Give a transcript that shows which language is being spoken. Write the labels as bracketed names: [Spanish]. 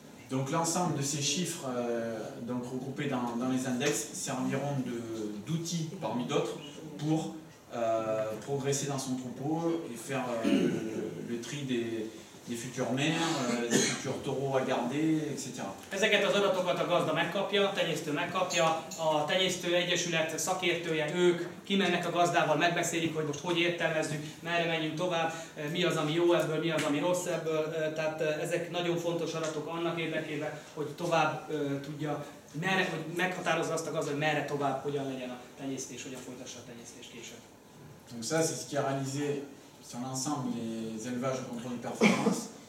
[French] Donc l'ensemble de ces chiffres donc regroupés dans les index serviront d'outils parmi d'autres pour progresser dans son troupeau et faire le tri des futures mères, des futurs taureaux à garder, etc. [Hungarian] Ezeket az adatokat a gazda megkapja, a tenyésztő megkapja, a tenyésztő egyesület szakértője, ők kimennek a gazdával, megbeszélik, hogy most hogy értelmezzük, merre menjünk tovább, mi az, ami jó ebből, mi az, ami rossz ebből. Tehát ezek nagyon fontos adatok annak érdekében, hogy tovább tudja, hogy meghatározza azt a gazda, hogy merre tovább, hogyan legyen a tenyésztés, hogyan folytassa a tenyésztést később. [French] Donc ça, c'est ce qui est réalisé sur l'ensemble des élevages au contrôle de performance.